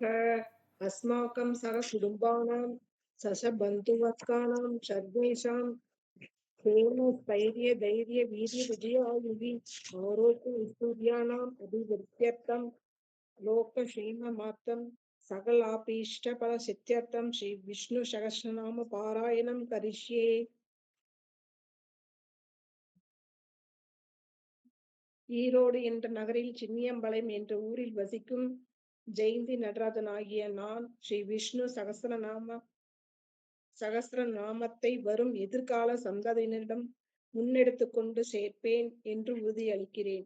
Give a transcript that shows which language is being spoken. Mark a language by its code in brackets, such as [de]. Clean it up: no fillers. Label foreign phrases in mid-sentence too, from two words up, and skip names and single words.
[sa] अस्माकं सहकुटुम्बानां सशबन्धुवर्गाणां सर्वेषां क्षेमस्थैर्य धैर्य वीर्य विजयायुः आरोग्य ऐश्वर्याणाम् अभिवृद्ध्यर्थं लोकक्षेममार्थं सकलाभीष्टफलसिद्ध्यर्थं श्री विष्णु सहस्रनाम पारायणं करिष्ये. [ta] ஈரோடு என்ற நகரில் சின்னியம்பாளையம் என்ற ஊரில் வசிக்கும் ஜெயந்தி நடராஜன் ஆகிய நான் ஸ்ரீ விஷ்ணு சகஸ்ரநாமத்தை வரும் எதிர்கால சந்ததியினரிடம் முன்னெடுத்துக் கொண்டு சேர்ப்பேன் என்று உறுதியளிக்கிறேன்.